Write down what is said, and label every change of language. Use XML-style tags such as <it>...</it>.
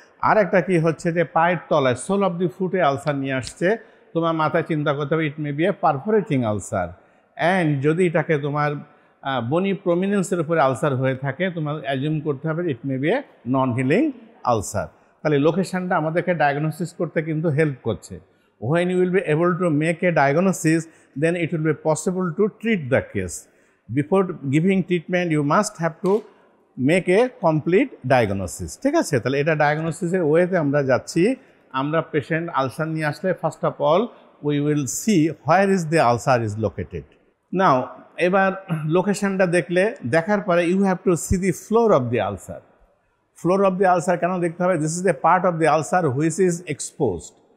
<bn>আর একটা কি হচ্ছে যে পায়ের তলায় সোল অফ দি ফুটে আলসার নিয়ে আসছে, তোমার মাথায় চিন্তা করতে হবে</bn> <en>It may be a perforating ulcer.</en> <bn>And যদি এটাকে তোমার বনি প্রমিনেন্সের উপরে আলসার হয়ে থাকে, তোমার অ্যাজিউম করতে হবে</bn> <en>It may be a non healing ulcer.</en> <bn>তাহলে লোকেশনটা আমাদেরকে ডায়াগনোসিস করতে কিন্তু হেল্প করছে।</bn> <en>When you will be able to make a diagnosis, then it will be possible to treat the case. Before giving treatment, you must have to make a complete diagnosis.</en> <bn>ঠিক আছে? তাহলে এটা ডায়াগনোসিসের ওয়েতে আমরা যাচ্ছি। আমরা পেশেন্ট আলসার নিয়ে আসলে</bn> <en>First of all we will see where is the ulcer is located. Now</en> <bn>এবার লোকেশনটা দেখার পরে</bn> <en>You have to see the floor of the ulcer. Floor of the ulcer</en> <bn>কেন দেখতে হবে?</bn> <en>This is a part of the ulcer which is exposed.</en>